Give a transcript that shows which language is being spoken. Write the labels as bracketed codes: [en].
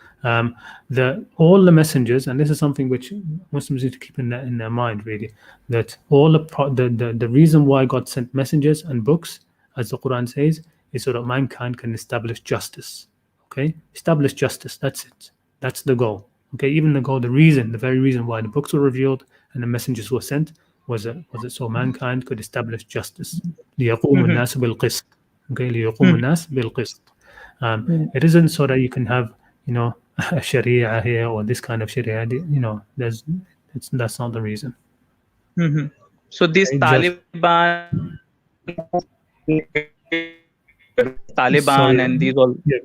[en] All the messengers, and this is something which Muslims need to keep in their mind, really, that all the reason why God sent messengers and books, as the Quran says, is so that mankind can establish justice. Okay, establish justice. That's it. That's the goal. Okay, even the goal, the very reason why the books were revealed and the messengers were sent was it so mankind could establish justice. [ar] لِيَقُومُ النَّاسُ بِالْقِسْطِ. Okay, لِيَقُومُ النَّاسُ بِالْقِسْطِ. [en] It isn't so that you can have a Sharia here or this kind of Sharia. That's not the reason. So this Taliban, Sorry, and these all.